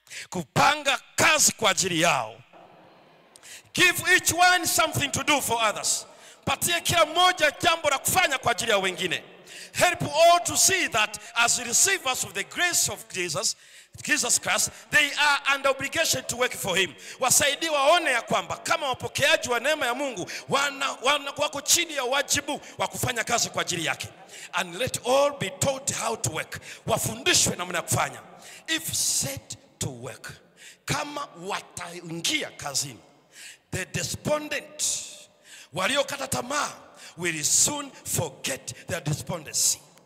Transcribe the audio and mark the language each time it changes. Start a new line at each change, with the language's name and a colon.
Swahili: Kupanga kazi kwa ajili yao.
English: Give each one something to do for others.
Swahili: Patia kila mmoja jambo la kufanya kwa ajili ya wengine.
English: Help all to see that as receivers of the grace of Jesus Christ, they are under obligation to work for him.
Swahili: Wasaidie waone ya kwamba kama wapokeaji wa neema ya Mungu wako chini ya wajibu wa kufanya kazi kwa ajili yake.
English: And let all be taught how to work.
Swahili: Wafundishwe namna ya kufanya.
English: If set to work,
Swahili: kama wataingia kazini,
English: the despondent,
Swahili: waliokata tamaa,
English: will soon forget their despondency.